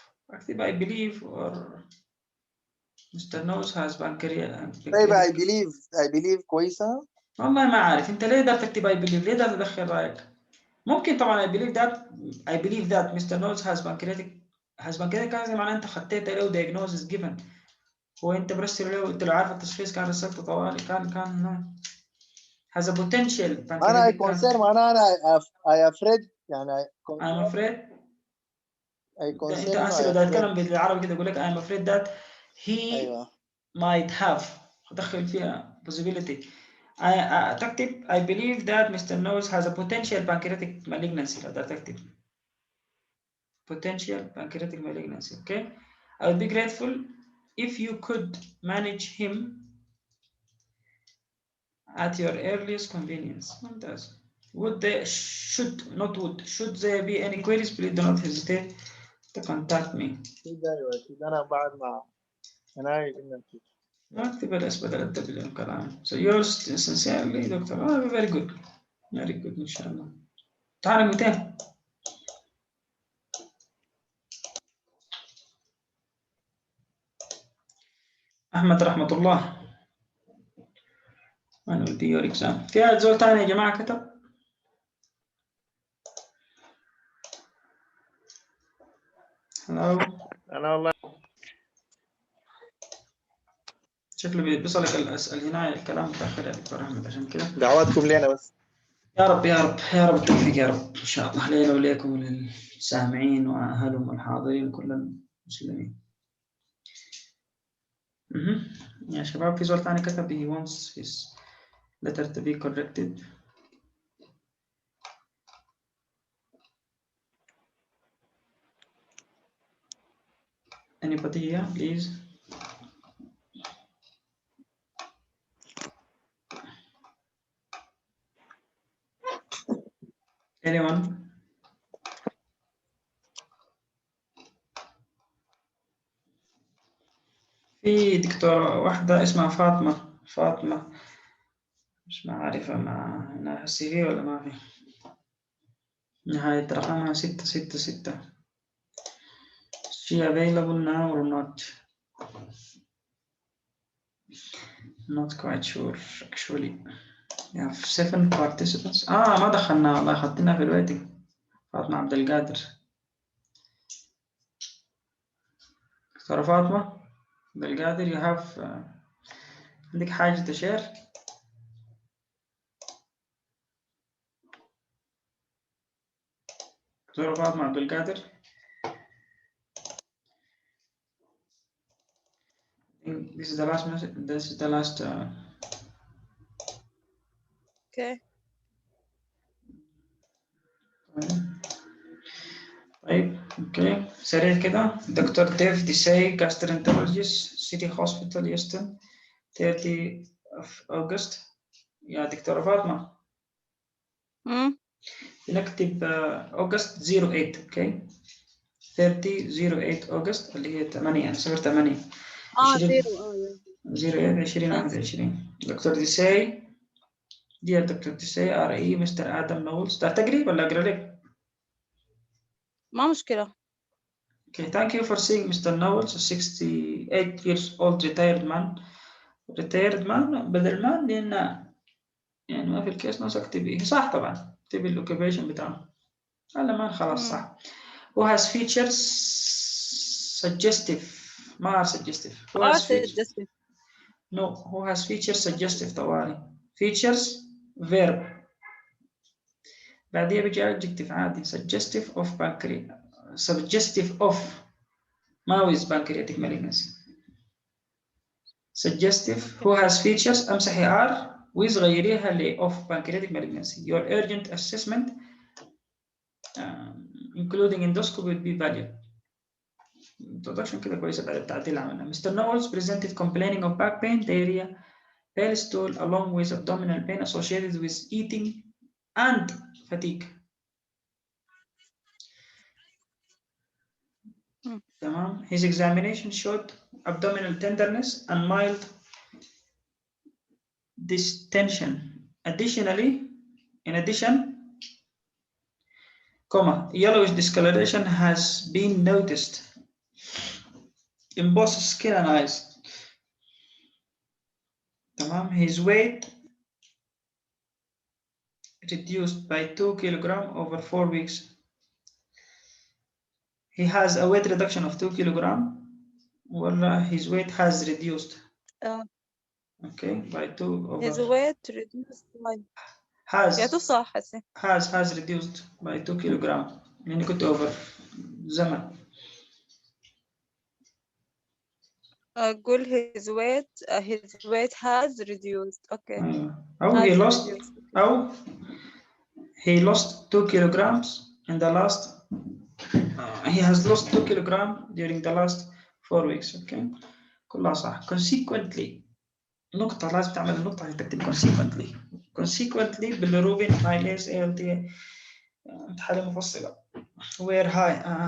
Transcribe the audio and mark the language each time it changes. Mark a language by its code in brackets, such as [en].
[ar] اكتب [en] I believe or Mr. Nose has pancreatic. [ar] طيب [en] I believe [ar] كويسة. والله ما عارف انت ليه دار تكتب [en] I believe، [ar] ليه دار تدخل رايك؟ ممكن طبعا [en] I believe that Mr. Nose has pancreatic [ar] هذا معناه انت خطيت له [en] diagnosis given. [ar] هو انت برسل له، انت لو عارف التشخيص كان رسلته طوالي كان [en] has a potential [ar] أنا I [en] pancreatic concern cancer. [ar] معناها أنا [en] I afraid [ar] يعني [en] I'm afraid. I concern [ar] انت إنه لو [en] I [ar] ده [en] afraid. [ar] تتكلم بالعربي كده يقول لك [en] I'm afraid that he [ar] أيوة. [en] might have، [ar] دخل فيها [en] possibility. [ar] تكتب [en] I believe that Mr. Nose has a potential pancreatic malignancy. [ar] لو ده تكتب [en] potential pancreatic malignancy. Okay, I would be grateful if you could manage him at your earliest convenience. [ar] ممتاز. [en] Would there should there be any queries, please do not hesitate to contact me. [ar] كده أيوة كده أنا بعد ما أنا اكتب الاس بدل الدبل الكلام. [en] So yours sincerely doctor. Very good. Very good [ar] ان شاء الله. تعال 200. احمد رحمة الله. [en] When will be your exam؟ [ar] في زول ثاني يا جماعة كتب؟ [en] Hello. [ar] أنا والله شكله بيصلك الأسئلة هنا الكلام متأخر يا دكتور أحمد، عشان كده دعواتكم لنا بس. يا رب يا رب يا رب التوفيق يا رب إن شاء الله لينا وليكم وللسامعين وأهلهم والحاضرين كل المسلمين. يا شباب في زول ثاني كتب [en] he wants his letter to be corrected. Anybody here, please? Anyone? [ar] في دكتورة واحدة اسمها فاطمة مش عارفة ما هنا السي في ولا ما في. نهاية رقمها 666. [en] She available now or not? Not quite sure actually. We have 7 participants. [ar] ما دخلنا والله، خدتنا في الويتنج. فاطمة عبد القادر. دكتورة فاطمة عبد القادر [en] you have [ar] عندك حاجة تشير؟ دكتورة فاطمة عبد القادر. [en] This is the last message. This is the last. Okay. [ar] طيب اوكي سريع كده. [en] Doctor Dev Desai gastroenterologist City Hospital Houston 30 of August. [ar] يا دكتورة فاطمة نكتب August 08 اوكي 30/08 August اللي هي 8 يعني 0/8 08 2021. دكتور ديساي دير دكتور ديساي RE مستر آدم نولز. تقري ولا أقرأ لك؟ ما مشكلة. [en] Okay, thank you for seeing Mr. Knowles, a 68 years old retired man. Retired man [ar] بدل man لأن يعني ما في الكيس ناس اكتبيه صح طبعا اكتبي الاوكيبيشن بتاعه هذا ما خلاص صح. [en] Who has features suggestive [ar] ما [en] suggestive. Who has features no who has features suggestive [ar] طوالي [en] features verb [ar] بعدين بيجي [en] adjective [ar] عادي [en] suggestive of pancreas suggestive of ما with pancreatic malignancy. Suggestive who has features [ar] امسحي [en] R with [ar] غيريها ل [en] of pancreatic malignancy. Your urgent assessment including endoscopy will be valued. [ar] Introduction كده كويسة بعد التعديل عملنا. [en] Mr. Knowles presented complaining of back pain, diarrhea, pale stool along with abdominal pain associated with eating and fatigue. [ar] تمام. [en] His examination showed abdominal tenderness and mild distension. In addition, yellowish discoloration has been noticed in both skin and eyes. [ar] تمام. [en] His weight reduced by 2 kilogram over 4 weeks. He has a weight reduction of 2 kilogram, or his weight has reduced. Okay, by 2 over. his weight reduced by has [ar] يا صح هسه [en] has reduced by 2 kilogram. [ar] يعني كنت over زمن. أقول [en] his weight has reduced. Okay. [ar] أو [en] Has he lost reduced. أو he lost 2 kilograms in the last he has lost 2 kilogram during the last 4 weeks. [ar] Okay, كلها صح. [en] Consequently [ar] نقطة لازم تعمل النقطة عشان تكتب consequently [en] bilirubin amylase ALT [ar] حالة مفصلة [en] were high.